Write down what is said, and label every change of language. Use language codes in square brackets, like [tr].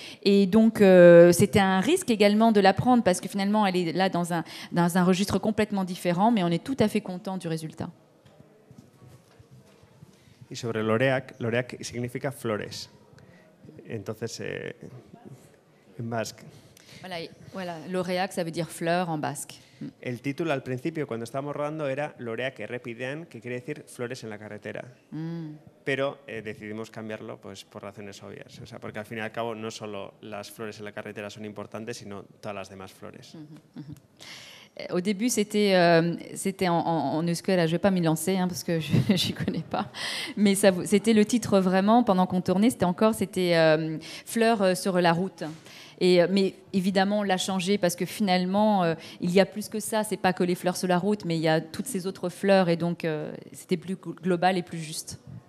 [fr] Et donc, c'était un risque également de la prendre parce que finalement, elle est là dans un registre complètement différent, mais on est tout à fait content du résultat. [es] Y sobre Loreac, Loreac significa flores. Entonces, [fr] en basque. Voilà, Loreac, ça veut dire fleur en basque. [es] El título al principio, cuando estábamos rodando, era Loreac errepidean, que quiere decir flores en la carretera. Pero decidimos cambiarlo pues, por razones obvias. O sea, porque al fin y al cabo no solo las flores en la carretera son importantes, sino todas las demás flores. [fr] Au début, c'était en euskera. Je ne vais pas m'y lancer parce que je n'y connais pas. Mais c'était le titre vraiment, pendant qu'on tournait, c'était Fleurs sur la route. Mais évidemment, on l'a changé parce que finalement, il y a plus que ça. Ce n'est pas que les fleurs sur la route, mais il y a toutes ces autres fleurs. Et donc, c'était plus global et plus juste.